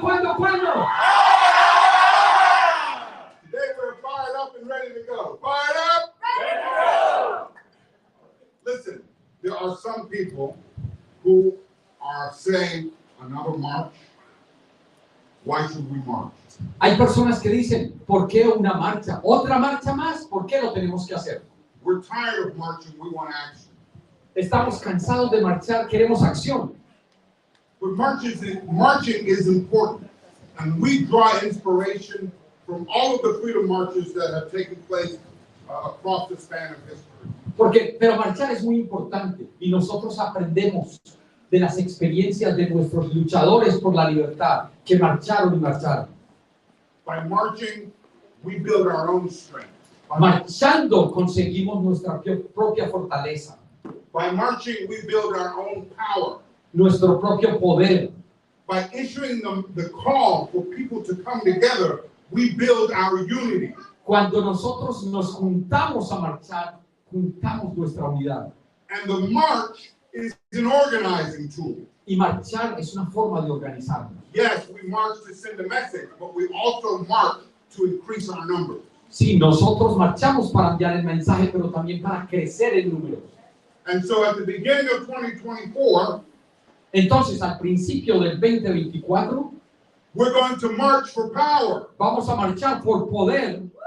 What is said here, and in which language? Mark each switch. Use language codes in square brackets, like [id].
[en] Today we're fired up and ready to go. Fired up? Ready to go! Listen, there are some people who are saying another march. Why should we march? [es] Hay personas que dicen, ¿por qué una marcha? ¿Otra marcha más? ¿Por qué lo tenemos que hacer? [en] We're tired of marching, we want action. [es] Estamos cansados de marchar, queremos acción. [en] But marching is important, and we draw inspiration from all of the freedom marches that have taken place across the span of history. [es] Pero marchar es muy importante y nosotros aprendemos de las experiencias de nuestros luchadores por la libertad que marcharon y marcharon. [en] By marching, we build our own strength. [es] Marchando conseguimos nuestra propia fortaleza. [en] By marching, we build our own power. [es] Nuestro propio poder. [en] By issuing the call for people to come together, we build our unity. [es] Cuando nosotros nos juntamos a marchar, juntamos nuestra unidad. [en] And the march is an organizing tool. [es] Y marchar es una forma de organizarnos. [en] Yes, we march to send a message, but we also march to increase our numbers. [es] Sí, nosotros marchamos para enviar el mensaje, pero también para crecer en números. [en] And so at the beginning of 2024, [es] Entonces, al principio del 2024, [en] we're going to march for power. [es] vamos a marchar por poder.